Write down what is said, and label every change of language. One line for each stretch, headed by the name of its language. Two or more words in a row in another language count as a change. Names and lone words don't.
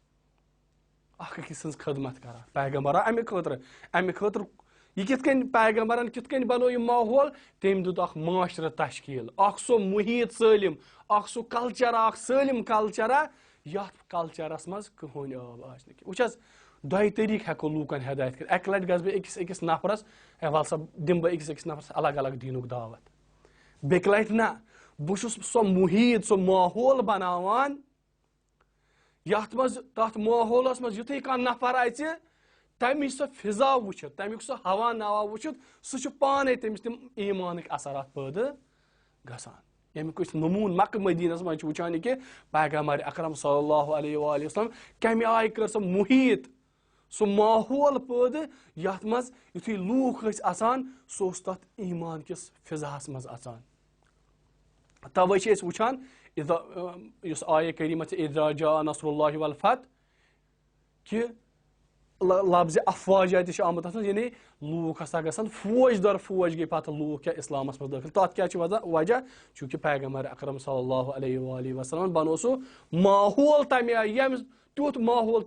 Kashmiri: اکھ أکِس سٕنٛز خدمت کران پیغمبر آو امہِ خٲطرٕ یہِ کِتھ کٔنۍ پیغمبرن کِتھ کٔنۍ بنوو یہِ ماحول تٔمۍ دیُت اکھ معاشرٕ تشکیٖل اکھ سُہ محیط سٲلِم اکھ سُہ کلچرا اکھ سٲلِم کلچرا یتھ کلچرس منٛز کٕہٕنۍ عٲب آسہِ نہٕ کینٛہہ وٕچھ حظ دۄیہِ طٔریٖقہٕ ہٮ۪کو لوٗکن ہدایت کٔرِتھ اکہِ لٹہِ گژھٕ بہٕ أکِس نفرس وَل سا دِمہٕ بہٕ أکِس نفرس الگ الگ دیٖنُک دعوت بیٚکہِ لٹہِ نہ بہت سو محیط سو ماحول بناوان یتھ مز تر ماحولس مز یتھے کانٛہہ نفر آژِ تمِچ سۄ فضا وٕچھِتھ تمیُک سُہ ہوا نوا وٕچھِتھ سُہ چھُ پانے تٔمِس تِم ایٖمانٕکۍ اثرات پٲدٕ گژھان ییٚمیُک أسۍ نموٗن مکہ مدیٖنس منٛز چھِ وٕچھان یہِ کہِ پیغمبر اکرم
Arabic: صلی اللہ علیہ وآلہ وسلم
Kashmiri: کمہِ آیہِ کٔر سۄ محیط سُہ ماحول پٲدٕ یتھ منٛز یُتھُے لوٗکھ ٲسۍ اژان سُہ اوس تتھ ایٖمان کِس فضاہس منٛز اژان توے چھِ أسۍ وٕچھان یُس آیے کریٖمہ چھِ
Arabic: اِذا جاء نصر اللہ والفتح
Kashmiri: کہِ لفظِ افواجا تہِ چھُ آمُت تتھ منٛز یعنی لوٗکھ ہسا گژھن فوج در فوج گٔے پتہٕ لوٗکھ کیٛاہ اسلامس منٛز دٲخل تتھ کیٛاہ چھُ وجہ چوٗنکہِ پیغمبر اکرم
Arabic: صلی اللہ علیہ وآلہ وسلم
Kashmiri: بنوو سُہ ماحول تمہِ آیہِ ییٚمِس تیُتھ ماحول